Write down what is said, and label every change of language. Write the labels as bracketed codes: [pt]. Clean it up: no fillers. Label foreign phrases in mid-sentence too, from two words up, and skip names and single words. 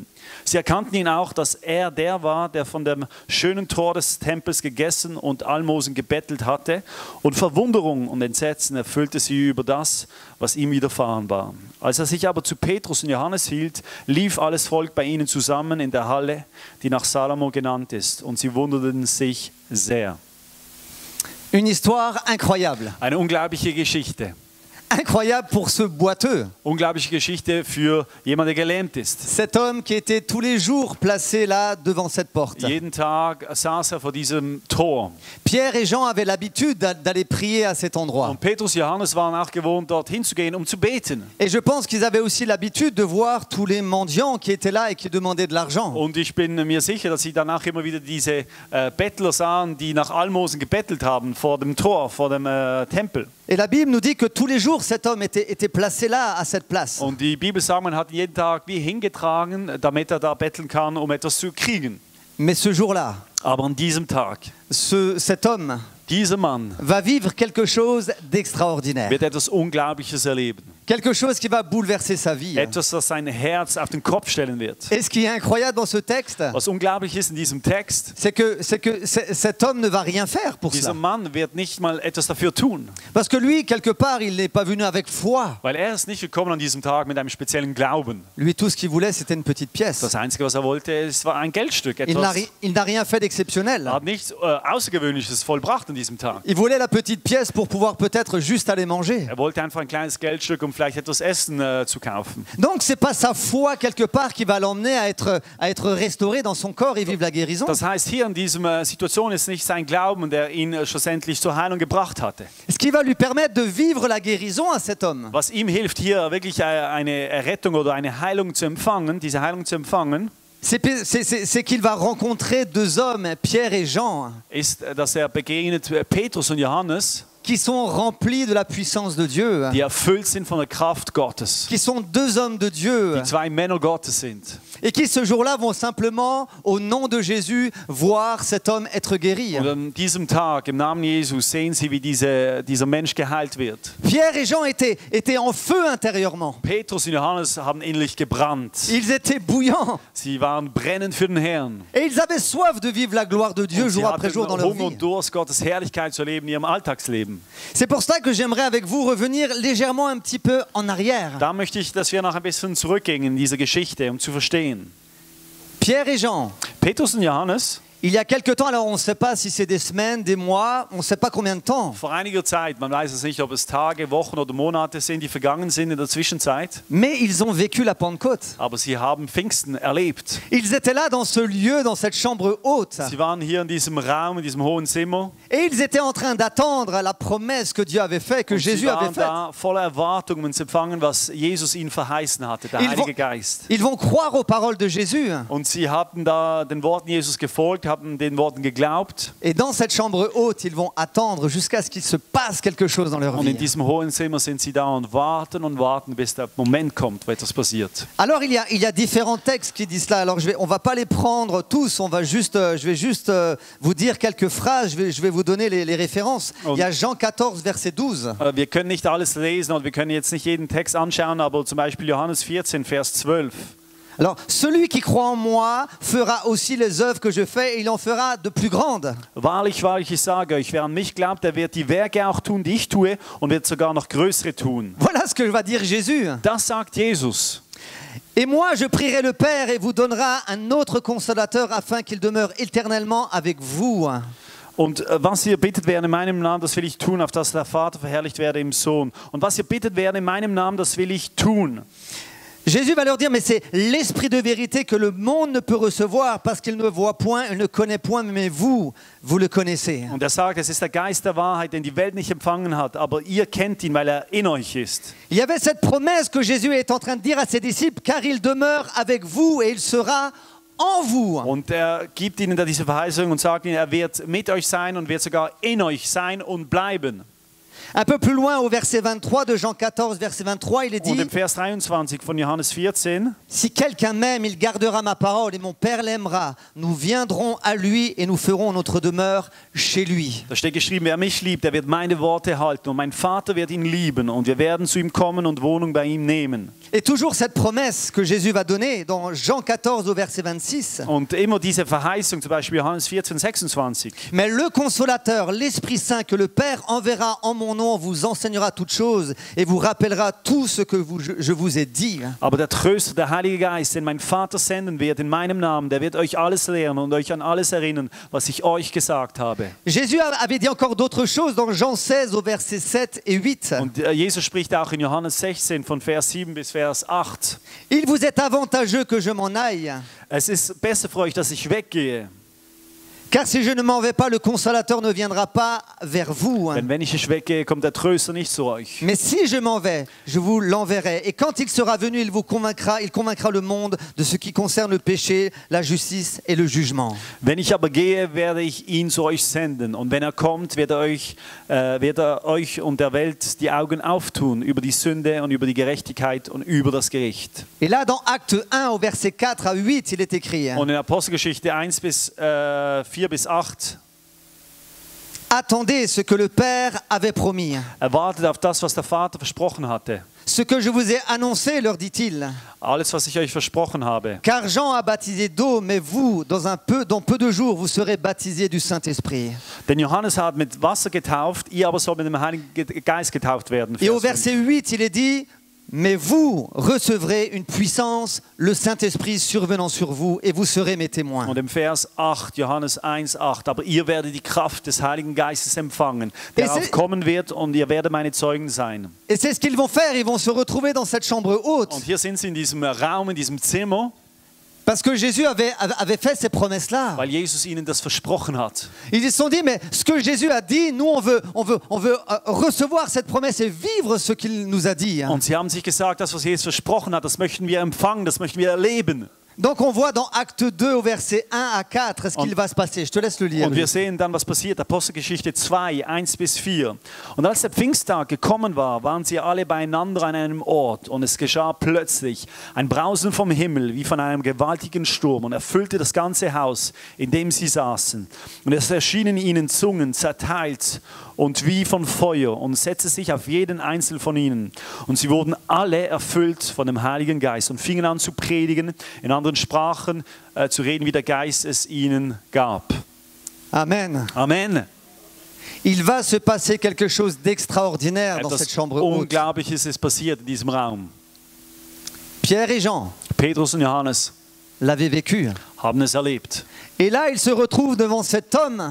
[de] Sie erkannten ihn auch, dass er der war, der von dem schönen Tor des Tempels gegessen und Almosen gebettelt hatte. Und Verwunderung und Entsetzen erfüllte sie über das, was ihm widerfahren war. Als er sich aber zu Petrus und Johannes hielt, lief alles Volk bei ihnen zusammen in der Halle, die nach Salomo genannt ist. Und sie wunderten sich sehr. [fr] Une histoire incroyable. [de] Eine unglaubliche Geschichte. [fr] Incroyable pour ce boiteux. [de] Unglaubliche Geschichte für jemanden, der gelähmt ist. [fr] Cet homme qui était tous les jours placé là devant cette porte. [de] Jeden Tag saß er vor diesem Tor. [fr] Pierre et Jean avaient l'habitude d'aller prier à cet endroit. [de] Und Petrus und Johannes waren auch gewohnt, dorthin zu gehen, um zu beten. [fr] Et je pense qu'ils avaient aussi l'habitude de voir tous les mendiants qui étaient là et qui demandaient de l'argent. [de] Und ich bin mir sicher, dass sie danach immer wieder diese Bettler sahen, die nach Almosen gebettelt haben vor dem Tor, vor dem Tempel. [fr] Et la Bible nous dit que tous les jours cet homme était placé là à cette place. [de] Und die Bibel sagt, man hat ihn jeden Tag wie hingetragen, damit er da betteln kann, um etwas zu kriegen. [fr] Mais ce jour-là, [de] Aber an diesem Tag, [fr] cet homme [de] dieser Mann [fr] va vivre quelque chose d'extraordinaire. [de] wird etwas Unglaubliches erleben. [fr] Quelque chose qui va bouleverser sa vie. [de] Etwas, das sein Herz auf den Kopf stellen wird. [fr] Et ce qui est incroyable dans ce texte, [de] Was unglaublich ist in diesem Text, [fr] c'est que cet homme ne va rien faire pour [de] dieser [fr] ça. [de] Mann wird nicht mal etwas dafür tun. [fr] Parce que lui, quelque part, il n'est pas venu avec foi. [de] Weil er ist nicht gekommen an diesem Tag mit einem speziellen Glauben. [fr] Lui, tout ce qu'il voulait, c'était une petite pièce. [de] Das Einzige, was er wollte, es war ein Geldstück. [fr] Il n'a rien fait d'exceptionnel. [de] Er hat nichts Außergewöhnliches vollbracht an diesem Tag. [fr] Il voulait la petite pièce pour pouvoir peut-être juste aller manger. [de] Er wollte einfach ein kleines Geldstück, um vielleicht etwas Essen zu kaufen. [fr] Donc, c'est pas sa foi quelque part qui va l'emmener à être restauré dans son corps et vivre la guérison. [de] Das heißt, hier in dieser Situation ist nicht sein Glauben, der ihn schlussendlich zur Heilung gebracht hatte. [fr] Ce qui va lui permettre de vivre la guérison à cet homme, [de] Was ihm hilft, hier wirklich eine Errettung oder eine Heilung zu empfangen, diese Heilung zu empfangen, [fr] c'est qu'il va rencontrer deux hommes, Pierre et Jean, [de] ist, dass er begegnet Petrus und Johannes, [fr] qui sont remplis de la puissance de Dieu, [de] die erfüllt sind von der Kraft Gottes, [fr] qui sont deux hommes de Dieu, [de] die zwei Männer Gottes sind. [fr] et qui ce jour-là vont simplement, au nom de Jésus, voir cet homme être guéri. [de] Und an diesem Tag, im Namen Jesus, sehen sie, wie dieser Mensch geheilt wird. [fr] Pierre et Jean étaient en feu intérieurement. [de] Petrus und Johannes haben innerlich gebrannt. [fr] Ils étaient bouillants. [de] Sie waren brennend für den Herrn. [fr] Et ils avaient soif de vivre la gloire de Dieu [de] Und sie [fr] jour après [de] hatten [fr] jour dans leur [de] Hunger [fr] vie. [de] und Durst, Gottes Herrlichkeit zu erleben in ihrem Alltagsleben. [fr] C'est pour ça que j'aimerais avec vous revenir légèrement un petit peu en arrière. [de] Da möchte ich, dass wir noch ein bisschen zurückgehen in diese Geschichte, um zu verstehen. [fr] Pierre et Jean, [de] Petrus und Johannes, [fr] il y a quelque temps, alors on ne sait pas si c'est des semaines, des mois, on ne sait pas combien de temps, [de] vor einiger Zeit, man weiß es nicht, ob es Tage, Wochen oder Monate sind, die vergangen sind in der Zwischenzeit, [fr] mais ils ont vécu la Pentecôte. [de] aber sie haben Pfingsten erlebt. [fr] Ils étaient là dans ce lieu, dans cette chambre haute. [de] Sie waren hier in diesem Raum, in diesem hohen Zimmer. [fr] Et ils étaient en train d'attendre la promesse que Dieu avait faite, que [de] Und sie [fr] Jésus avait [de] waren [fr] faite. [de] da voller Erwartung, um zu empfangen, was Jesus ihnen verheißen hatte, der [fr] Ils [de] Heilige Geist. [fr] Ils vont croire aux paroles de Jésus. [de] Und sie hatten da den Worten Jesus gefolgt, haben den Worten geglaubt. [fr] Et dans cette chambre haute, ils vont attendre jusqu'à ce qu'il se passe quelque chose dans leur [de] Und in [fr] vie. [de] diesem hohen Zimmer sind sie da und warten, bis der Moment kommt, wo etwas passiert. [fr] Alors il y a différents textes qui disent cela. Alors on va pas les prendre tous. Je vais juste vous dire quelques phrases. Je vais vous donner les références. Il y a Jean 14 verset 12. [de] Wir können nicht alles lesen und wir können jetzt nicht jeden Text anschauen, aber zum Beispiel Johannes 14, Vers 12. [fr] Alors celui qui croit en moi fera aussi les œuvres que je fais et il en fera de plus grandes. [de] Wahrlich, wahrlich, ich sage euch, wer an mich glaubt, der wird die Werke auch tun, die ich tue, und wird sogar noch größere tun. [fr] Voilà ce que va dire Jésus. [de] Das sagt Jesus. [fr] Et moi, je prierai le Père et vous donnera un autre consolateur afin qu'il demeure éternellement avec vous. [de] Und was ihr bittet werden in meinem Namen, das will ich tun, auf dass der Vater verherrlicht werde im Sohn. Und was ihr bittet werden in meinem Namen, das will ich tun. [fr] Jésus va leur dire, mais c'est l'esprit de vérité que le monde ne peut recevoir parce qu'il ne voit point, il ne connaît point, mais vous le connaissez. [de] Und er sagt, es ist der Geist der Wahrheit, den die Welt nicht empfangen hat, aber ihr kennt ihn, weil er in euch ist. [fr] Il y avait cette promesse que Jésus est en train de dire à ses disciples, car il demeure avec vous et il sera en vous. [de] Und er gibt ihnen da diese Verheißung und sagt ihnen, er wird mit euch sein und wird sogar in euch sein und bleiben. [fr] Un peu plus loin, au verset 23 de Jean 14, verset 23, il est [de] Und [fr] dit, [de] im Vers 23 von Johannes 14, [fr] si quelqu'un m'aime, il gardera ma parole et mon Père l'aimera. Nous viendrons à lui et nous ferons notre demeure chez lui. [de] da steht geschrieben, wer mich liebt, der wird meine Worte halten und mein Vater wird ihn lieben und wir werden zu ihm kommen und Wohnung bei ihm nehmen. [fr] Et toujours cette promesse que Jésus va donner dans Jean 14 au verset 26. [de] Und immer diese Verheißung, zum Beispiel Johannes 14, 26. [fr] Mais le consolateur, l'Esprit Saint que le Père enverra en mon nom vous enseignera toutes choses et vous rappellera tout ce que je vous ai dit. [de] Aber der Tröster, der Heilige Geist, den mein Vater senden wird in meinem Namen, der wird euch alles lehren und euch an alles erinnern, was ich euch gesagt habe. [fr] Jésus avait dit encore d'autres choses dans Jean 16 au verset 7 et 8. [de] Und Jesus spricht auch in Johannes 16 von Vers 7 bis Vers 8. [fr] Il vous est avantageux que je m'en aille. [de] Es ist besser für euch, dass ich weggehe. [fr] Car si je ne m'en vais pas, le consolateur ne viendra pas vers vous. [de] Denn wenn ich weggehe, kommt der Tröster nicht zu euch. [fr] Mais si je m'en vais, je vous l'enverrai. Et quand il sera venu, il convaincra le monde de ce qui concerne le péché, la justice et le jugement. [de] Wenn ich aber gehe, werde ich ihn zu euch senden. Und wenn er kommt, wird er euch und der Welt die Augen auftun über die Sünde und über die Gerechtigkeit und über das Gericht. [fr] Et là, dans Acte 1, au verset 4 à 8, il est écrit. [de] Und in Apostelgeschichte 1 bis 4 bis 8. [fr] Attendez ce que le Père avait promis. [de] Wartet auf das, was der Vater versprochen hatte. [fr] Ce que je vous ai annoncé, leur dit-il. [de] Alles, was ich euch versprochen habe. [fr] Car Jean a baptisé d'eau, mais vous, dans peu de jours, vous serez baptisés du Saint-Esprit. [de] Denn Johannes hat mit Wasser getauft, ihr aber sollt mit dem Heiligen Geist getauft werden. [fr] Et au verset 8, il est dit, mais vous recevrez une puissance, le Saint-Esprit survenant sur vous, et vous serez mes témoins. [de] Und im Vers 8, Johannes 1, 8, aber ihr werdet die Kraft des Heiligen Geistes empfangen, der aufkommen wird und ihr werdet meine Zeugen sein. [fr] Et c'est ce qu'ils vont faire, ils vont se retrouver dans cette chambre haute. [de] Und hier sind sie in diesem Raum, in diesem Zimmer. [fr] Parce que Jésus avait fait ces promesses-là. [de] Weil Jesus ihnen das versprochen hat. [fr] Ils se sont dit, mais ce que Jésus a dit, nous on veut recevoir cette promesse et vivre ce qu'il nous a dit. [de] Und sie haben sich gesagt, das was Jesus versprochen hat, das möchten wir empfangen, das möchten wir erleben. [fr] Donc on voit dans Acte 2 au verset 1 à 4 ce qu'il va se passer. Je te laisse le lire. [de] Und wir sehen dann, was passiert. Apostelgeschichte 2, 1 bis 4. Und als der Pfingsttag gekommen war, waren sie alle beieinander an einem Ort. Und es geschah plötzlich ein Brausen vom Himmel, wie von einem gewaltigen Sturm, und erfüllte das ganze Haus, in dem sie saßen. Und es erschienen ihnen Zungen, zerteilt und wie von Feuer, und setzte sich auf jeden einzelnen von ihnen. Und sie wurden alle erfüllt von dem Heiligen Geist und fingen an zu predigen, in anderen Sprachen zu reden, wie der Geist es ihnen gab. Amen. Amen. [fr] Il va se passer quelque chose d'extraordinaire dans cette chambre haute. [de] Unglaubliches ist passiert in diesem Raum. [fr] Pierre et Jean [de] Petrus und Johannes [fr] l'avaient vécu. [de] haben es erlebt. [fr] Et là, ils se retrouvent devant cet homme.